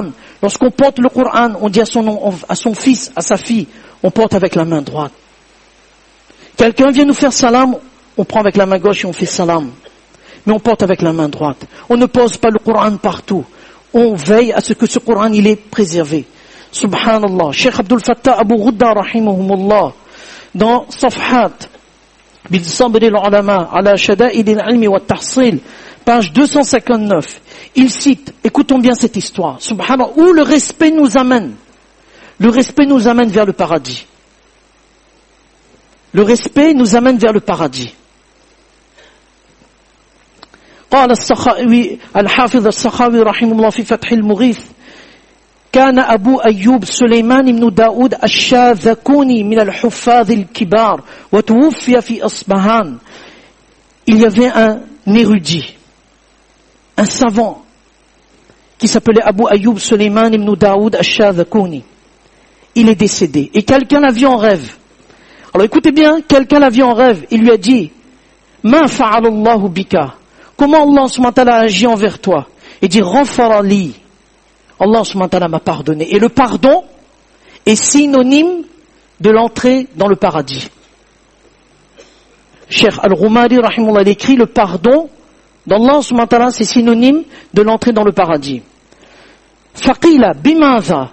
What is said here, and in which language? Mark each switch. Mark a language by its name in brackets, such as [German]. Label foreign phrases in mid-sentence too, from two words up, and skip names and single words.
[French] Lorsqu'on porte le Coran, on dit à son fils, à sa fille, on porte avec la main droite. Quelqu'un vient nous faire salam, on prend avec la main gauche et on fait salam. Mais on porte avec la main droite. On ne pose pas le Coran partout. On veille à ce que ce Coran, il est préservé. Subhanallah. Cheikh Abdul Fattah Abu Ghudda, rahimahumullah, dans Safhat, bil sabr al-ulama, ala shada'id al-ilmi wa tahsil, page 259, il cite, écoutons bien cette histoire, subhanallah, où le respect nous amène. Le respect nous amène vers le paradis. Le respect nous amène vers le paradis. [Arabic] قال السخاوي الحافظ السخاوي رحمه الله في فتح المغيث كان أبو أيوب سليمان بن داود الشاذكوني من الحفاظ الكبار وتوفي في أصبهان. [French] Il y avait un érudit, un savant qui s'appelait Abu Ayyub Suleiman ibn Daoud al-Shadhakuni. Il est décédé et quelqu'un l'a vu en rêve. Alors écoutez bien, quelqu'un l'a vu en rêve, il lui a dit [Arabic] ما فعل الله بك. [French] Comment Allah [Arabic] سبحانه وتعالى [French] agit envers toi? Il dit [Arabic] غفر لي. [French] Allah [Arabic] سبحانه وتعالى [French] m'a pardonné. Et le pardon est synonyme de l'entrée dans le paradis. Cheikh Al-Rumari rahimahullah, il écrit le pardon d'Allah [Arabic] سبحانه وتعالى, [French] c'est synonyme de l'entrée dans le paradis. [Arabic] فقيل بماذا.